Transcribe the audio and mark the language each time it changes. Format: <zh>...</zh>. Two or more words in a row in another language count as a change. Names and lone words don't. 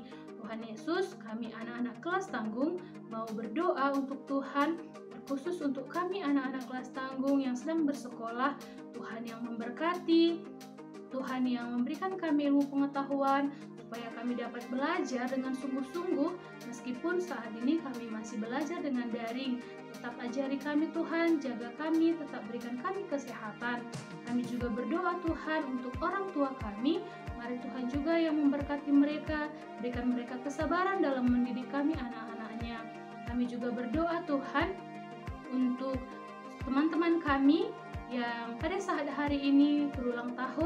<id>Tuhan Yesus, kami anak-anak kelas tanggung mau berdoa untuk Tuhan, khusus untuk kami anak-anak kelas tanggung yang sedang bersekolah. Tuhan yang memberkati, Tuhan yang memberikan kami ilmu pengetahuan supaya kami dapat belajar dengan sungguh-sungguh meskipun saat ini kami masih belajar dengan daring. Tetap ajari kami Tuhan, jaga kami, tetap berikan kami kesehatan. Kami juga berdoa Tuhan untuk orang tua kami. Mari Tuhan juga yang memberkati mereka, berikan mereka kesabaran dalam mendidik kami anak-anaknya. Kami juga berdoa Tuhan untuk teman-teman kami yang pada saat hari ini berulang tahun.</id>